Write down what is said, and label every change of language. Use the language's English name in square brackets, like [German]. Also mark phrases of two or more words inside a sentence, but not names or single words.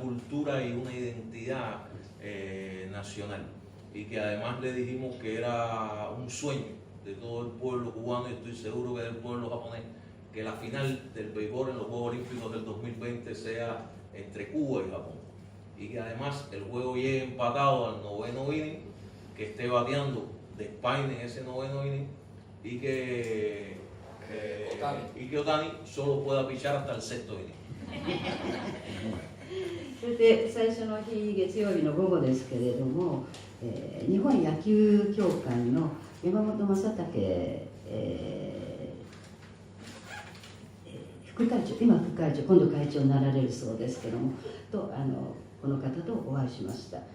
[Spanish] cultura y una identidad nacional, y que además le dijimos que era un sueño de todo el pueblo cubano y estoy seguro que del pueblo japonés, que la final del béisbol en los Juegos Olímpicos del 2020 sea entre Cuba y Japón, y que además el juego llegue empatado al noveno inning, que esté bateando de Spain en ese noveno inning y que Otani solo pueda pichar hasta el sexto inning. [Japanese] それで最初の日、月曜日の午後ですけれども、日本野球協会の山本正武、副会長、今副会長、今度会長になられるそうですけども、とこの方とお会いしました。